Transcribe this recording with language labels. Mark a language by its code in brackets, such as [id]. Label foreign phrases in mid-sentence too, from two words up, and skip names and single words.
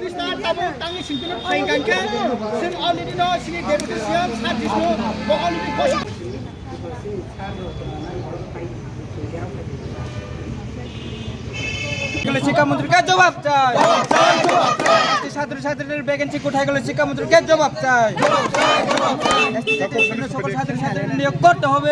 [trp] tabo tangi singkunu phaingangke sing already no sing deputation sadisno bo already kosi [bn] শিক্ষামন্ত্রীকে জবাব চাই ছাত্রছাত্রীদের ভ্যাকেন্সি কোথায় গেল শিক্ষামন্ত্রীকে জবাব চাই সকল ছাত্রছাত্রীদের নিয়োগ করতে হবে।